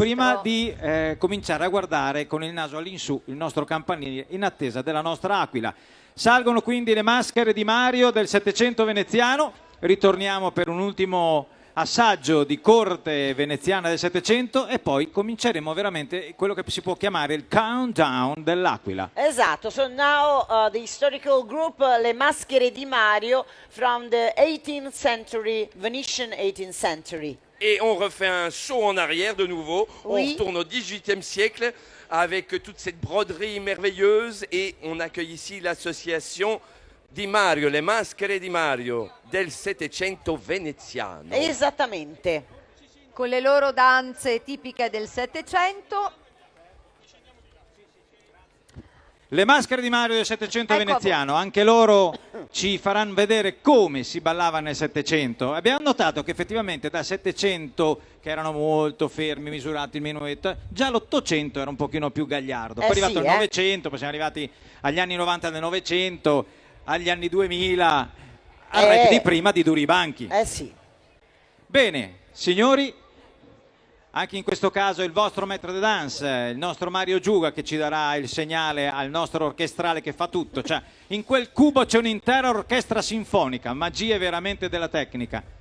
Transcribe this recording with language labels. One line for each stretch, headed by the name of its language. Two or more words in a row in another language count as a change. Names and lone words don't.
Italian: Prima di cominciare a guardare con il naso all'insù il nostro campanile in attesa della nostra aquila. Salgono quindi le maschere di Mario del 700 veneziano. Ritorniamo per un ultimo assaggio di corte veneziana del 700 e poi cominceremo veramente quello che si può chiamare il countdown dell'Aquila. Esatto,
English: so now the historical group Le Maschere di Mario from the 18th century, Venetian 18th century.
French: Et on refait un saut en arrière de nouveau, Oui. on retourne au XVIIIe siècle avec toute cette broderie merveilleuse et on accueille ici l'association Di Mario, le maschere di Mario
Italian: del Settecento veneziano. Esattamente. Con le loro danze tipiche del Settecento. Le maschere di Mario del 700 Ecco a veneziano, anche loro ci faranno vedere come si ballava nel 700. Abbiamo notato che effettivamente dal 700, che erano molto fermi, misurati il minuetto, già l'800 era un pochino più gagliardo. Poi è arrivato sì, il 900, poi siamo arrivati agli anni 90 del 900, agli anni 2000, al rap di prima di Duri Banchi. Sì. Bene, signori, anche in questo caso il vostro
French: maître de danse,
Italian: il nostro Mario Giuga, che ci darà il segnale al nostro orchestrale che fa tutto. Cioè, in quel cubo c'è un'intera orchestra sinfonica, magie veramente della tecnica.